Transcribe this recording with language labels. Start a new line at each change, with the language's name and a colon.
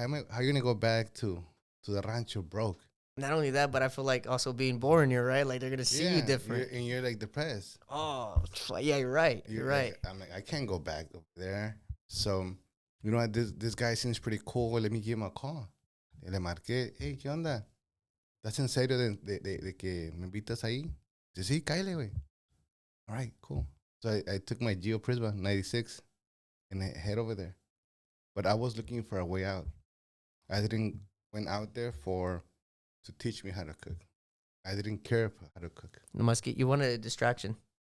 English: How you gonna go back to the rancho broke? Not only that, but I feel like also being born here, right? Like they're gonna see you different. You're like depressed. Oh, yeah, you're right. You're right. Like, I'm like, I can't go back over there. So, you know what? This guy seems pretty cool. Let me give him a call.
Spanish: Y le marqué, hey, ¿qué onda? ¿Estás en serio de que me invitas ahí? Dice, sí, cállate, güey.
English: All right, cool. So I took my Geo Prisma 96 and I head over there. But I was looking for a way out. I didn't went out there to teach me how to cook. I didn't care how to cook. You wanted a distraction.